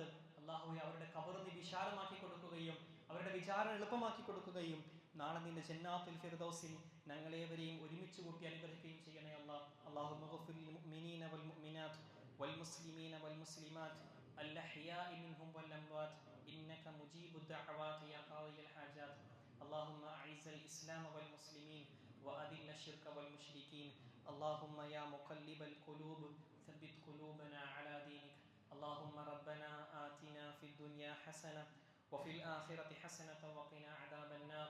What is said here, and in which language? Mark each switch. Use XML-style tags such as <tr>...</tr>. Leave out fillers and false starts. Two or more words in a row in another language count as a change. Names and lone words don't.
<ml>അല്ലാഹുവേ, അവരുടെ ഖബറിനെ വിശാലമാക്കി കൊടുക്കുകയും അവരുടെ വിചാരണ എളുപ്പമാക്കി കൊടുക്കുകയും നാളെ നിന്റെ ജന്നാത്തുൽ ഫിർദൗസിൽ ഞങ്ങളേവരെയും ഒരുമിച്ച് കൂട്ടി അനുഗ്രഹിക്കുകയും ചെയ്യണേ അല്ലാഹ്.</ml> <ar>اللهم اغفر للمؤمنين والمؤمنات والمسلمين والمسلمات الأحياء منهم والأموات إنك مجيب الدعوات يا قاضي الحاجات. اللهم أعز الإسلام والمسلمين وأذل الشرك والمشركين اللهم يا مقلب القلوب ثبت قلوبنا على دينك. اللهم ربنا آتنا في الدنيا حسنة وفي الآخرة حسنة وقنا عذاب النار.</ar>